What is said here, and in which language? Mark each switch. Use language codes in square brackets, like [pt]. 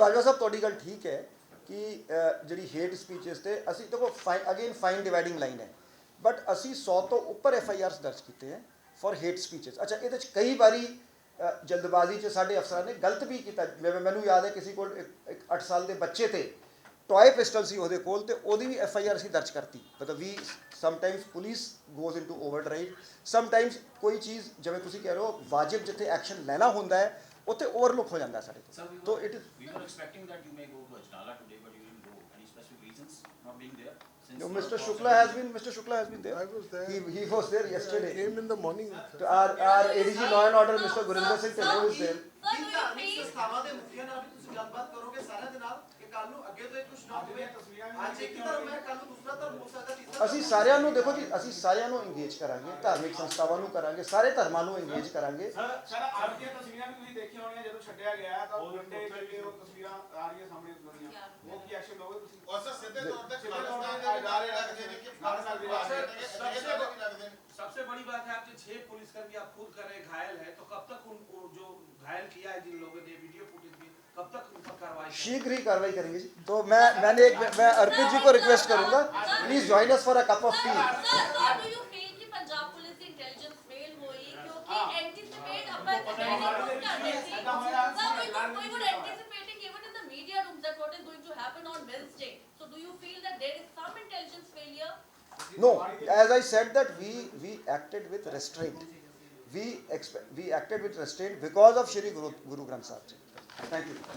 [pa] ਨਹੀਂ ਬਾਜਵਾ ਸਾਹਿਬ ਤੁਹਾਡੀ ਗੱਲ ਠੀਕ ਹੈ ਕਿ ਜਿਹੜੀ ਹੇਟ ਸਪੀਚਸ ਤੇ ਅਸੀਂ ਦੇਖੋ ਫਾਈਨ ਡਿਵਾਈਡਿੰਗ ਲਾਈਨ ਹੈ ਬਟ ਅਸੀਂ 100 ਤੋਂ ਉੱਪਰ FIRs ਦਰਜ ਕੀਤੇ ਹੈ ਫॉर ਹੇਟ ਸਪੀਚਸ ਅੱਛਾ ਇਹਦੇ ਚ ਕਈ ਵਾਰੀ ਜਲਦਬਾਜ਼ੀ ਚ ਸਾਡੇ ਅਫਸਰਾਂ ਨੇ ਗਲਤ ਵੀ ਕੀਤਾ ਮੈਨੂੰ ਯਾਦ ਹੈ ਕਿਸੇ ਕੋਲ ਇੱਕ 8 ਸਾਲ ਦੇ ਬੱਚੇ ਤੇ ਟॉय ਪਿਸਟਲ ਸੀ ਉਹਦੇ ਕੋਲ ਤੇ ਉਹਦੀ ਵੀ FIR ਅਸੀਂ ਦਰਜ ਕਰਤੀ ਮਤਲਬ ਵੀ [en] sometimes police goes into overdrive [pa] sometimes ਕੋਈ ਚੀਜ਼ ਜਿਵੇਂ ਤੁਸੀਂ ਕਹਿ ਰਹੇ ਹੋ ਵਾਜਿਬ ਜਿੱਥੇ ਐਕਸ਼ਨ ਲੈਣਾ ਹੁੰਦਾ ਹੈ ਉੱਥੇ ਓਵਰਲੁੱਕ ਹੋ ਜਾਂਦਾ ਸਾਡੇ ਤੋਂ [en] we were expecting that you may go to Ajnala today but you didn't go any specific reasons not being there since No, for- Mr. for Shukla has been there. I was there. He was there I yesterday. came in the morning. So our ADG Law and Order, Mr. Gurinder Singh Tallur is there. Sir, do you feel [pa] ਸੰਸਥਾਵਾਂ ਦੇ ਮੁਖੀਆਂ ਨਾਲ ਵੀ ਤੁਸੀਂ ਗੱਲਬਾਤ ਕਰੋਗੇ ਸਾਰਿਆਂ ਦੇ ਨਾਲ ਕਿ ਕੱਲ ਨੂੰ ਅੱਗੇ ਤੋਂ ਇਹ ਕੁਝ ਨਾ ਹੋਵੇ ਅੱਜ ਇੱਕ ਧਰਮ ਹੈ ਕੱਲ ਨੂੰ ਦੂਸਰਾ ਧਰਮ ਹੋ ਸਕਦਾ ਤੀਸਰਾ ਅਸੀਂ ਸਾਰਿਆਂ ਨੂੰ ਦੇਖੋ ਜੀ, ਅਸੀਂ ਸਾਰਿਆਂ ਨੂੰ ਇੰਗੇਜ ਕਰਾਂਗੇ, ਧਾਰਮਿਕ ਸੰਸਥਾਵਾਂ ਨੂੰ ਕਰਾਂਗੇ, ਸਾਰੇ ਧਰਮਾਂ ਨੂੰ ਇੰਗੇਜ ਕਰਾਂਗੇ। ਸਰ ਅੱਜ ਦੀਆਂ ਤਸਵੀਰਾਂ ਵੀ ਤੁਸੀਂ ਦੇਖੀਆਂ ਹੋਣੀਆਂ ਜਦੋਂ ਛੱਡਿਆ ਗਿਆ ਤਾਂ ਡੰਡੇ ਕਰਕੇ ਉਹ ਤਸਵੀਰਾਂ ਆ ਰਹੀਆਂ ਸਾਹਮਣੇ ਦੁਨੀਆ ਉਹ ਕੀ ਐਕਸ਼ਨ ਲਓਗੇ ਤੁਸੀਂ ਔਰ ਸਰ ਸਿੱਧੇ ਤੌਰ ਤੇ ਸਿੱਧੇ ਤੌਰ ਤੇ ਖਾਲਿਸਤਾਨ ਦੇ ਨਾਰੇ ਲੱਗਦੇ ਨੇ ਕਿ ਖਾਲਿਸਤਾਨ ਦੇ ਨਾਰੇ ਲੱਗਦੇ ਨੇ। [hi] सबसे बड़ी बात है आपके 6 पुलिसकर्मी आप खुद कर रहे घायल है तो कब तक उनको जो घायल किया है जिन लोगों ने वीडियो फुटेज भी कब तक उन पर कार्रवाई शीघ्र ही कार्रवाई करेंगे जी। तो मैं अर्पित जी को रिक्वेस्ट करूंगा, [en] Please join us for a cup of tea. Sir, do you feel [hi] कि पंजाब पुलिस की इंटेलिजेंस फेल हुई क्योंकि एंटीसिपेट अपन अटैक कर रही थी? [en] Sir, we were anticipating even in the media rooms that what is going to happen on Wednesday. So do you feel that there is some intelligence failure? No, as I said that we acted with restraint. We acted with restraint because of Shri Guru Granth Sahib Ji. Thank you.